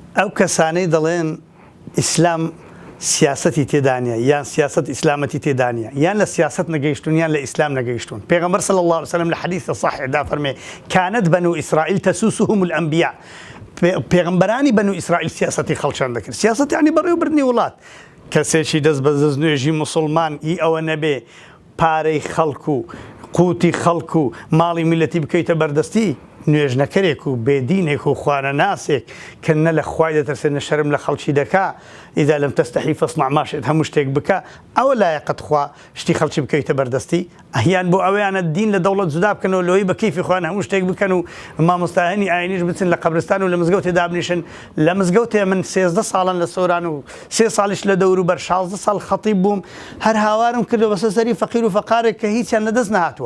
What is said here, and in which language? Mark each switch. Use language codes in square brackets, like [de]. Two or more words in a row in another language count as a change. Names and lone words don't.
[ckb] ئەو کەسانەی دەڵێن ئیسلام سیاسەتی تێدانە یان سیاست ئیسلامەتی تێدانە یان لە سیاست نەگەیشتون یان لە ئیسلام نەگەیشتون. پێغەمبەر [ar] صلی الله عليه وسلم [ckb] لە حەدیث صحیحدا فەرمێ [ar] كانت بنو إسرائيل تسوسهم الأنبياء. [ckb] پێغەمبەرانی [ar] بنو ئیسرائیل [ckb] سیاسەتی خەڵکیان دەکرد. سیاست یعنی بەڕێوەبردنی وڵات. کەسێکی دەست بە دەستنوێژی موسڵمان ئەوە نەبێ پارەی خەڵک و قوتی خەڵک و ماڵی میلەتی بکەیتە بەردەستی، نوێژنەکەرێک و بێدینێک و خوانە ناسێک کە نە لە خوای دەترسێت نە شەرم لە خەڵکی دەکا. [ar] ئیدا لەم تەستەحی فەصنع ما شئت [ckb] هەموو شتێک بکە، ئەوە لایەقت خوا شتی خەڵکی بکەیتە بەردەستی. ئەهیان بۆ ئەوەیانە دین لە دەوڵەت جودا بکەنەوە لەوەی بە کەیفی خوان هەموو شتێک بکەن و مامۆستاهێنی ئاینیش بچن لە قەبرستان و لە مزگەوتێ دابنیشن. لە مزگەوتێ من 13 ساڵان لە سۆران و 3 ساڵیش لە دەوروبەر 16 ساڵ خەتیب بووم، هەر هاوارم کردەوە بەسەر سەری فەقیر و فەقارێک کە هیچیان لەدەست نهاتووە.